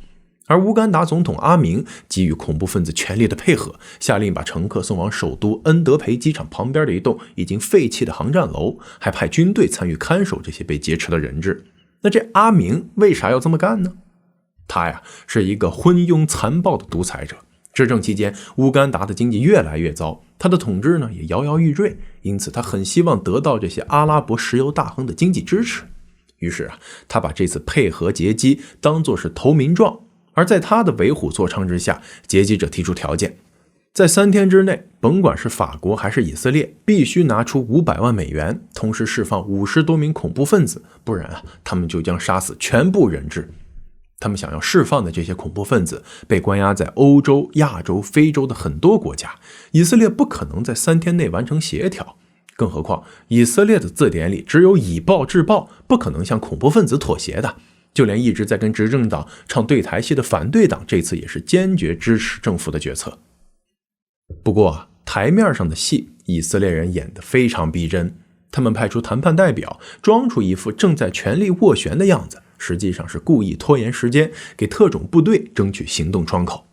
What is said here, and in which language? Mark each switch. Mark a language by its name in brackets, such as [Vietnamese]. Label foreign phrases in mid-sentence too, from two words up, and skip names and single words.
[Chinese] 而烏干達總統阿明給予恐怖分子全力的配合，下令把乘客送往首都恩德培機場旁邊的一棟已經廢棄的航站樓，還派軍隊參與看守這些被劫持的人質。那這阿明為啥要這麼幹呢？他是一個昏庸殘暴的獨裁者，執政期間烏干達的經濟越來越糟，他的統治也搖搖欲墜，因此他很希望得到這些阿拉伯石油大亨的經濟支持。於是他把這次配合劫機當作是投名狀，而在他的為虎作伥之下，劫機者提出條件，在3天之內，甭管是法國還是以色列，必須拿出500萬美元，同時釋放50多名恐怖分子，不然他們就将殺死全部人質。他们想要釋放的這些恐怖分子被關押在歐洲、亞洲、非洲的很多國家，以色列不可能在3天內完成協調，更何況以色列的字典裡只有以暴制暴，不可能向恐怖分子妥協的。就連一直在跟執政黨唱對台戲的反對黨，這次也是堅決支持政府的決策。不過台面上的戲，以色列人演得非常逼真，他們派出談判代表，裝出一副正在全力斡旋的樣子，實際上是故意拖延時間，給特種部隊爭取行動窗口。